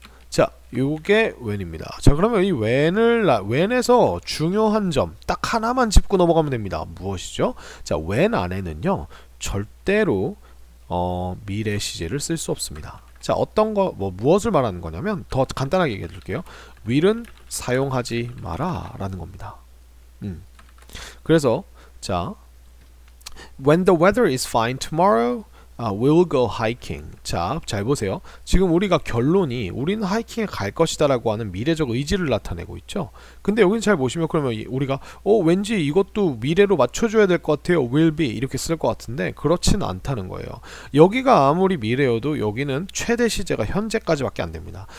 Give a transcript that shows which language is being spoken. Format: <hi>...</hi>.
<ko>자, 요게 when입니다. 자, 그러면 이 when에서 중요한 점 딱 하나만 짚고 넘어가면 됩니다. 무엇이죠? 자, when 안에는요 절대로 미래 시제를 쓸 수 없습니다. 자, 무엇을 말하는 거냐면 더 간단하게 얘기해 드릴게요. will은 사용하지 마라 라는 겁니다. 그래서 자,</ko> <en>when the weather is fine tomorrow, we'll go hiking.</en> <ko>자, 잘 보세요. 지금 우리가 결론이 우리는 하이킹에 갈 것이다라고 하는 미래적 의지를 나타내고 있죠. 근데 여기는 잘 보시면 그러면 우리가 왠지 이것도 미래로 맞춰줘야 될 것 같아요. will be 이렇게 쓸 것 같은데 그렇지는 않다는 거예요. 여기가 아무리 미래여도 여기는 최대 시제가 현재까지밖에 안 됩니다.</ko>